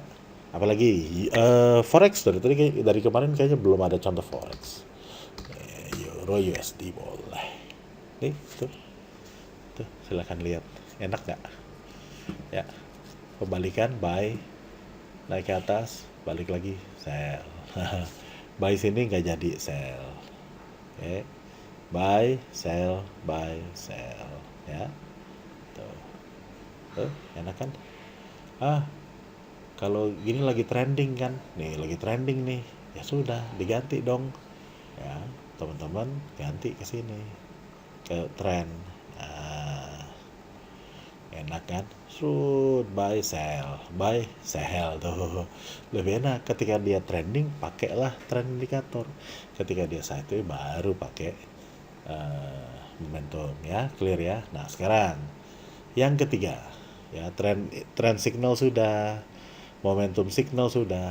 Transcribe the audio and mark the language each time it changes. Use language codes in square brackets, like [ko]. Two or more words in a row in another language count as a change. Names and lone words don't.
[id] Apalagi forex dari kemarin kayaknya belum ada contoh forex. Euro USD boleh. Nih, tuh. Tuh, silakan lihat. Enak nggak? Ya. Pembalikan buy, naik ke atas, balik lagi sell. Buy sini nggak jadi sell. Oke. [en] Buy, sell, [id] ya. Tuh. Tuh, enak kan? Kalau gini lagi trending kan? Nih, lagi trending nih. Ya sudah, diganti dong. Ya, teman-teman ganti ke sini. Ke trend. Nah, enak kan? [en] Buy sell [id] tuh. Lebih enak ketika dia trending, pakailah trend indikator. Ketika dia sideways baru pakai momentum, ya, clear ya. Nah, sekarang yang ketiga, ya, [en] trend signal [id] sudah, [en] momentum signal [id] sudah.